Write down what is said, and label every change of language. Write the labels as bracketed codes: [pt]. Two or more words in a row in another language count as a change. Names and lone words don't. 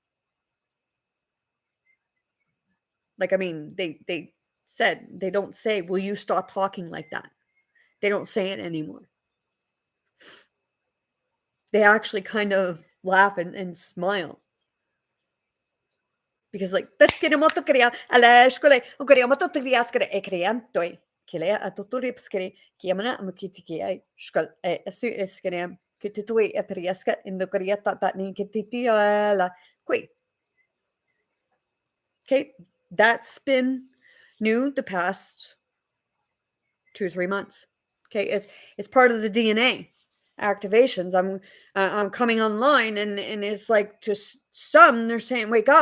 [en] Like, I mean, they said, they don't say, will you stop talking like that? They don't say it anymore. They actually kind of laugh and smile. Because like, that's get mo to kria, ala shkole, o kria mo to kria skre e krian toy. Kile a to rip skre, kiamana mukiti ai shkol e su skre kititui e priaska in the kria ta ni kititiala. Quick. Okay, that's been new the past 2 or 3 months. Okay, it's part of the DNA activations. I'm coming online and it's like just some they're saying wake up.